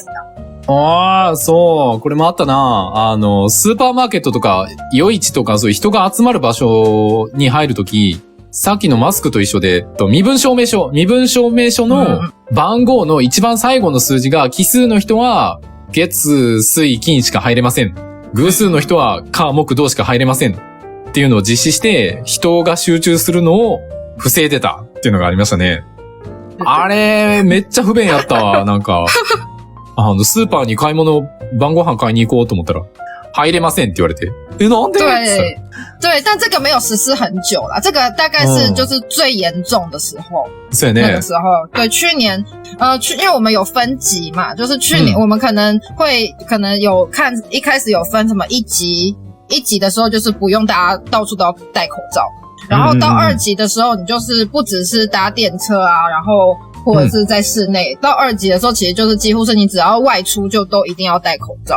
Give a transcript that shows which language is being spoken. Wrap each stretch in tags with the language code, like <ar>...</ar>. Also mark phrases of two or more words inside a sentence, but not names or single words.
<ja>そう。これもあったな。スーパーマーケットとか、夜市とか、そういう人が集まる場所に入るとき、 さっきのマスクと一緒で、身分証明書の番号の一番最後の数字が奇数の人は月、水、金しか入れません。偶数の人は火、木、土しか入れません。っていうのを実施して、人が集中するのを防いでたっていうのがありましたね。あれ、めっちゃ不便やったわ。なんか、スーパーに晩ご飯買いに行こうと思ったら、入れませんって言われて。なんで？</ja> <zh>对，但这个没有实施很久啦，这个大概是就是最严重的时候。是那个时候，对，去年，因为我们有分级嘛，就是去年我们可能有看，一开始有分什么一级的时候，就是不用大家到处都要戴口罩，然后到2级的时候，你就是不只是搭电车啊，然后或者是在室内，到2级的时候，其实就是几乎是你只要外出就都一定要戴口罩。</zh>